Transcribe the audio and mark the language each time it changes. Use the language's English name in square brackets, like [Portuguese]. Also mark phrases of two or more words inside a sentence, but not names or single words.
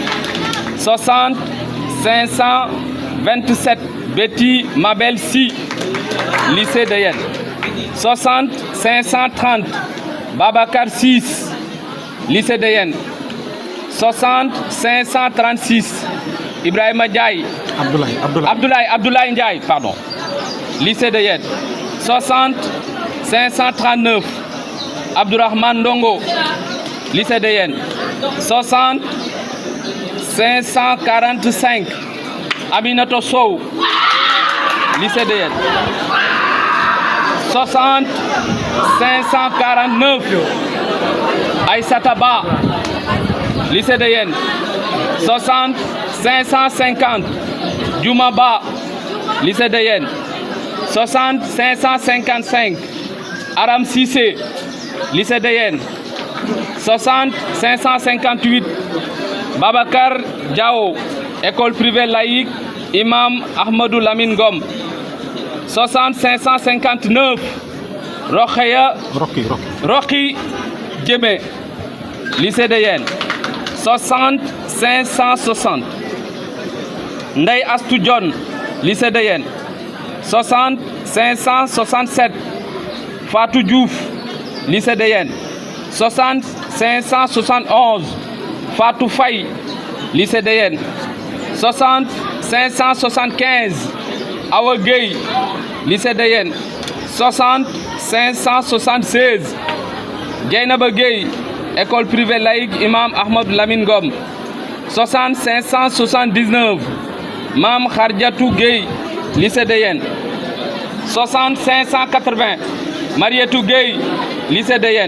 [French] 60 527 Betty Mabel Si, lycée de Yen. 60 530 Babacar 6, lycée de Yen. 60 536 Ibrahima Ndiaye, Abdoulaye Ndiaye, pardon, lycée de Yen. 60 539 Abdourahmane Ndongo, lycée de Yen. 60 545 Aminato Sow, lycée de Yen. 60 549 Aïssata Ba, lycée de Yen. 60 550 Djouma Ba, lycée de Yen. 60 555 Aram Sissé, lycée de Yen. 60 558 Babacar Diao, école privée laïque Imam Ahmadou Lamine Ngom. 60 559 Rocky Djemé, lycée de Yen. 60 560 Ndeye Astou Dione, lycée de Yen. 60 567 Fatou Diouf, lycée de Yen. 60 571 Fatou Faye, lycée de Yen. 60 575 Awa Gueye, lycée de Yen. 60 576 Dieynaba Gueye, école privée laïque Imam Ahmadou Lamine Ngom. 60 579 Mam Khardjatou Gueye, lycée de Yen. 60 580 Marietou Gueye, lycée de Yen.